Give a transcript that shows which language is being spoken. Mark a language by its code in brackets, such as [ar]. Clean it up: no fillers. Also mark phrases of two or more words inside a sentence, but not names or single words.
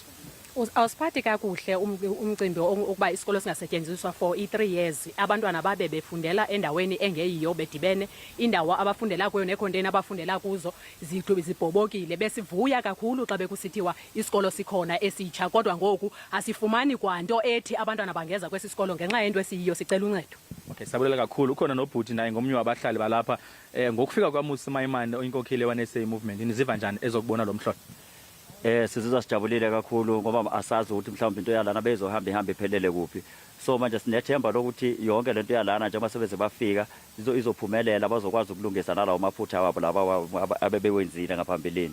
[xh] Awusiphathi kakuhle umcimbi ukuba isikolo singasetyenziswa [en] for 3 years [xh] abantwana babe befundela endaweni engeyiyo bedibene indawo abafundela kuyo necontainer abafundela kuzo zibhobokile besivuya kakhulu xa bekusithiwa isikolo sikhona esitsha kodwa ngoku asifumani kwanto ethi abantwana bangeza kwesi sikolo ngenxa yento esiyiyo sicela uncedo. Okay, sabulela kakhulu ukhona nobhuti naye ngomnye wabahlali balapha ngokufika kwaMmusi Maimane oyinkokheli ye-1 SA movement niziva njani ezokubona lo mhlola? [zu] Sizizwa sijabulile kakhulu ngoba asazi ukuthi mhlawumbe into yalana bezohamba ihambe iphelele kuphi. So manje sinethemba lokuthi yonke lento yalana njengoba sebeze bafika izophumelela bazokwazi ukulungisa nalawo maphutha wabo laba abebewenzile ngaphambilini.